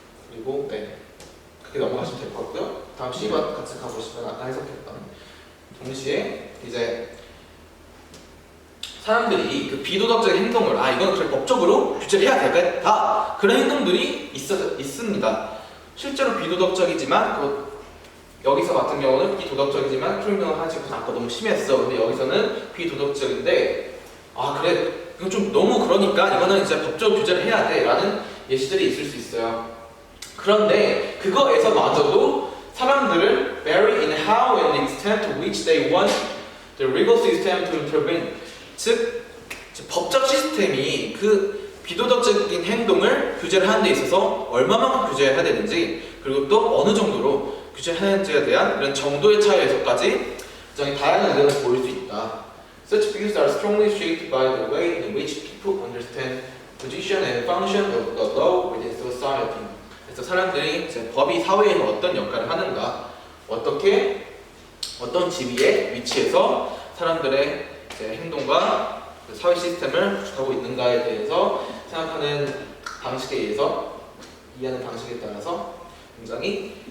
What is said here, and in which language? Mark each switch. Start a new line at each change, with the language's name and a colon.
Korean: 그리고 그렇게 넘어가시면 될 것 같고요. 다음 C번 같이 가보시면 아까 해석했던 동시에 이제 사람들이 그 비도덕적인 행동을 이건 그래 법적으로 규제를 해야 되겠다 그런 행동들이 있습니다. 실제로 비도덕적이지만 여기서 같은 경우는 비도덕적이지만 크리미널하지 아까 너무 심했어. 근데 여기서는 비도덕적인데 그래 이건 좀 너무 그러니까 이거는 이제 법적으로 규제를 해야 돼 라는 예시들이 있을 수 있어요. 그런데 그거에서마저도 사람들을
English: vary in how and extent to which they want the legal system to intervene.
Korean: 즉 법적 시스템이 그 비도덕적인 행동을 규제를 하는 데 있어서 얼마만큼 규제해야 되는지 그리고 또 어느 정도로 규제하는지에 대한 이런 정도의 차이에서까지 굉장히 다양한 의견을 보일 수 있다.
English: Such views are strongly shaped by the way in which people understand position and function of the law within society.
Korean: 그래서 사람들이 이제 법이 사회에서 어떤 역할을 하는가, 어떤 지위에 위치해서 사람들의 이제 행동과 그 사회 시스템을 구축하고 있는가에 대해서 생각하는 방식에 의해서 이해하는 방식에 따라서 굉장히